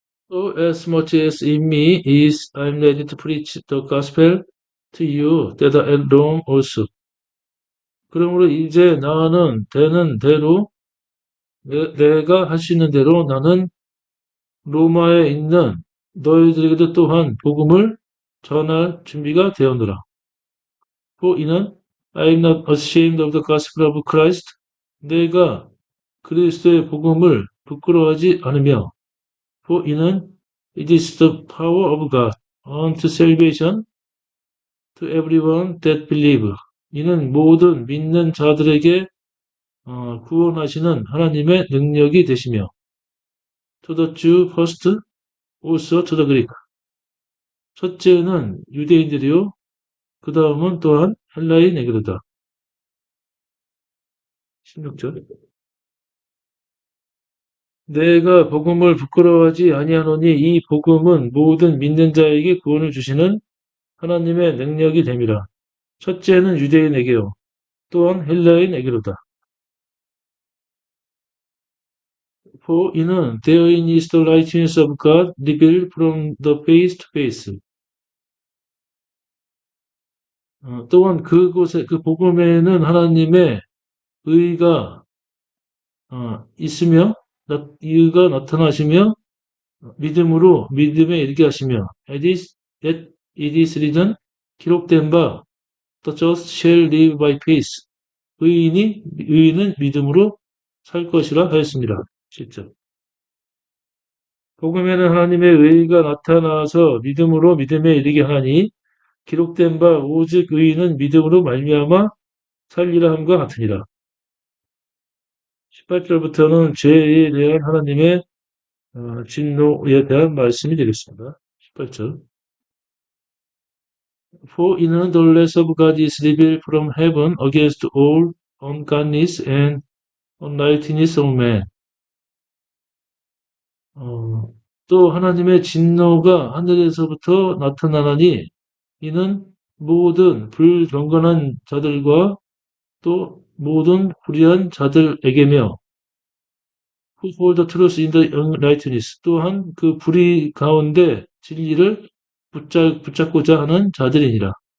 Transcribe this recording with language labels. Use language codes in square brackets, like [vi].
[en] So as much as in me is I'm ready to preach the gospel to you that are at Rome also. [ko] 그러므로 이제 나는 되는 대로 내가 할 수 있는 대로 나는 로마에 있는 너희들에게도 또한 복음을 전할 준비가 되었노라. 이는 [en] I am not ashamed of the gospel of Christ. [ko] 내가 그리스도의 복음을 부끄러워하지 않으며 이는 [en] it is the power of God unto salvation to everyone that believe. [ko] 이는 모든 믿는 자들에게 구원하시는 하나님의 능력이 되시며 [en] to the Jew first, also to the Greek. [ko] 첫째는 유대인들이요 그 다음은 또한 헬라인에게로다. 16절. 내가 복음을 부끄러워하지 아니하노니 이 복음은 모든 믿는 자에게 구원을 주시는 하나님의 능력이 됨이라. 첫째는 유대인에게요. 또한 헬라인에게로다. 이는 [en] therein is the righteousness of God revealed from the face to face. [ko] 또한 그곳에 그 복음에는 하나님의 의가 있으며 의가 나타나시며 믿음으로 믿음에 이르게 하시며 [en] that it is written [ko] 기록된 바 [en] the just shall live by faith [ko] 의인은 믿음으로 살 것이라 하였습니다. 10절. 복음에는 하나님의 의가 나타나서 믿음으로 믿음에 이르게 하나니 기록된 바 오직 의인은 믿음으로 말미암아 살리라 함과 같으니라. 18절부터는 죄에 대한 하나님의 진노에 대한 말씀이 되겠습니다. 18절. [en] For in the wrath of God is revealed from heaven against all ungodliness and uprightness of man. [ko] 또 하나님의 진노가 하늘에서부터 나타나나니 이는 모든 불경건한 자들과 또 모든 불의한 자들에게며 [en] who hold the truth in the unrighteousness [ko] 또한 그 불의 가운데 진리를 붙잡고자 하는 자들이니라.